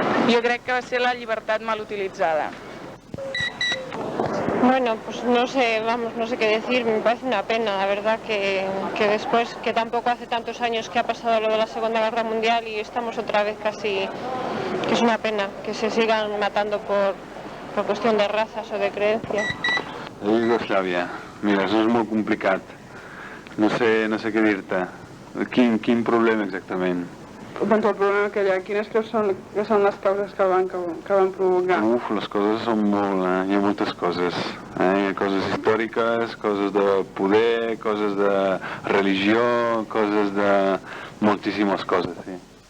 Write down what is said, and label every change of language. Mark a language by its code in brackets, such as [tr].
[ca] Jo crec que va ser la llibertat mal utilitzada. [es] Bueno, pues no sé, no sé qué decir, me parece una pena, la verdad, que después, que tampoco hace tantos años que ha pasado lo de la Segunda Guerra Mundial y estamos otra vez casi que es una pena que se sigan matando por cuestión de razas o de creencias. [ca] La Iugoslàvia, mira, això és molt complicat. No sé què dir-te. Quin problema exactament? Doncs el problema que hi ha, quines creus són les causes que van provocar? Les coses són molt, hi ha moltes coses. Hi ha coses històriques, coses de poder, coses de religió, coses de moltíssimes coses, sí.